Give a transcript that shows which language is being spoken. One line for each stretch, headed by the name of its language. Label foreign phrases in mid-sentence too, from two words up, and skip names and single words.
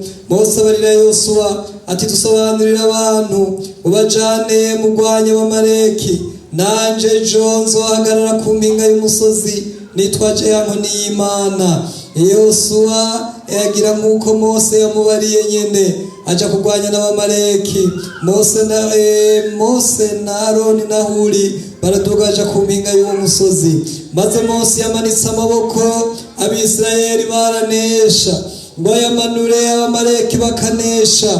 Rundi: Mose abarira Yosuwa ati dusobanurira abantu ubajane mugwanya abamaleki, nanje jo nzohagarara ku mpinga y'umusozi nitwaje inkoni y'Imana. Yosuwa yagira nk'uko Mose yamubariye nyene, aja kugwanya n'abamaleki. Mose na Aroni na Huri baraduga aja ku mpinga y'uwo musozi, maze Mose yamanitse amaboko, Abisirayeli baranesha, ngo yamanure abamaleki bakanesha.